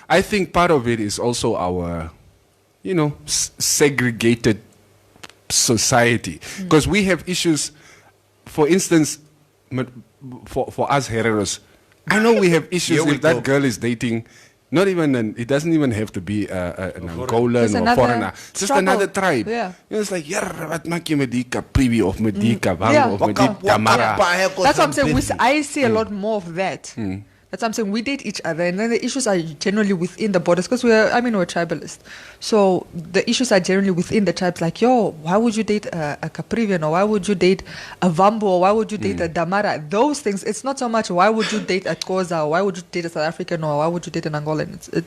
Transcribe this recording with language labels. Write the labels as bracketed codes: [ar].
[en] I think part of it is also our, segregated society, because we have issues. For instance, for us heteros, I know we have issues if that girl is dating. Not even it doesn't even have to be an Angolan or foreigner. Just another tribe. Yeah. It's like, [af] wat maak jy met die Caprivi of met die Kavango of met die Tamara? [en] That's what I'm saying. I see a lot more of that. That's what I'm saying. We date each other, and then the issues are generally within the borders because we're tribalist. So the issues are generally within the tribes. Like, why would you date a Caprivian, or why would you date a Vambo, or why would you date a Damara? Those things. It's not so much why would you date a Xhosa, or why would you date a South African, or why would you date an Angolan.